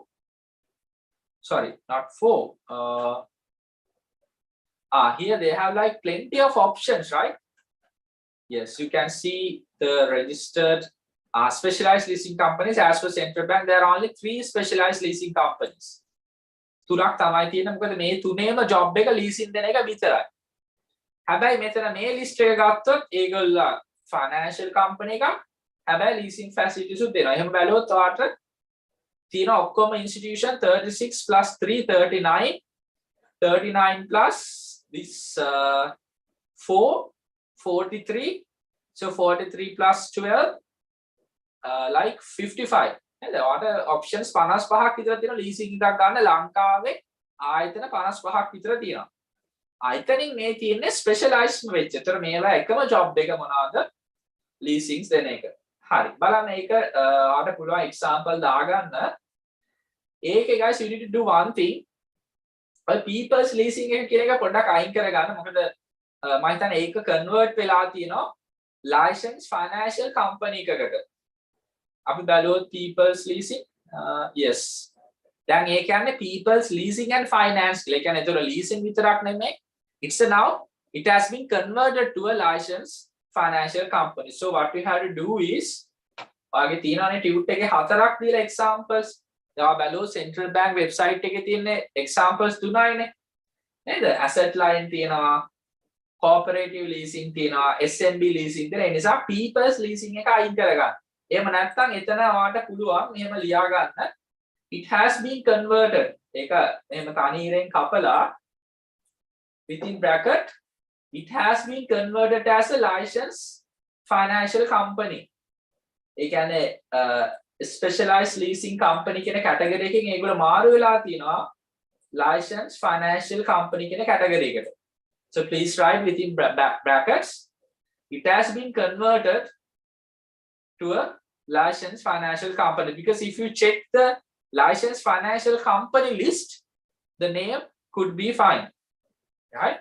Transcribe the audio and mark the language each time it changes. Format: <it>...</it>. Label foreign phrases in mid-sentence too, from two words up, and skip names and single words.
<en>Sorry, not 4. Here they have like plenty of options, right? Yes, you can see the registered specialized leasing companies as per central bank. There are only 3 specialized leasing companies.</en> <si>තුනක් තමයි තියෙන්නේ. මොකද මේ තුනේම job එක leasing දෙන එක විතරයි. හැබැයි මෙතන මේ list එක ගත්තොත් ඒගොල්ලෝ</si> <en>financial company</en> <si>එකක් හැබැයි</si> <en>leasing facilities</en> <si>උත් දෙනවා. එහෙම බැලුවොත් ඔයාලට තියෙන ඔක්කොම</si> <en>institution 36 plus 3 39 39 plus this 4 43. So 43 plus 12 like 55. And the other options</en> <si>55ක් විතර තියෙනවා leasing එකක් ගන්න ලංකාවේ ආයතන 55ක් විතර තියෙනවා. ආයතනින් මේ තියෙන්නේ specialized වෙච්ච. ඒතර මේවා එකම job එක මොනවාද? leasings දෙන එක. හරි. බලන්න ඒක ඔයාලට පුළුවන් example දාගන්න.</si> <en>ඒකේ guys you need to do one thing.</en> <si>ඔය</si> <en>people's leasing</en> <si>එක කියන එක පොඩ්ඩක් අයින් කරගන්න. මොකද මම හිතන්නේ ඒක convert වෙලා තියෙනවා</si> <en>licensed financial company</en> <si>එකකට. අපි බලුවොත්</si> <en>people's leasing yes</en> <si>දැන් ඒ කියන්නේ</si> <en>people's leasing and finance</en> <si>කියලා. ඒ කියන්නේ ඒතර leasing විතරක් නෙමෙයි.</si> <en>It's a now it has been converted to a licensed financial company. So what we have to do is</en> <si>ඔයගේ තියෙනවානේ ටියුට් එකේ 4ක් දීලා</si> <en>examples.</en> <si>ඔයා බලුවොත්</si> <en>central bank website</en> <si>එකේ තියෙන examples 3යිනේ. නේද?</si> <en>asset line</en> <si>තියෙනවා,</si> <en>cooperative leasing</en> <si>තියෙනවා,</si> <en>SMB leasing</en> <si>තියෙනවා. ඒ නිසා</si> <en>people's leasing</en> <si>එක අයින් කරගන්න. එහෙම නැත්නම් එතන ඔයාට පුළුවන් මෙහෙම ලියා ගන්න</si> <en>it has been converted</en> <si>ඒක එහෙම තනීරෙන් කපලා</si> <en>within bracket it has been converted as a licensed financial company.</en> <si>ඒ කියන්නේ</si> <en>specialized leasing company</en> <si>කියන category එකකින් ඒගොල්ලෝ මාරු වෙලා තියෙනවා</si> <en>licensed financial company</en> <si>කියන category එකට.</si> <en>So please write within brackets it has been converted to a licensed financial company, because if you check the licensed financial company list, the name could be fine, right?</en>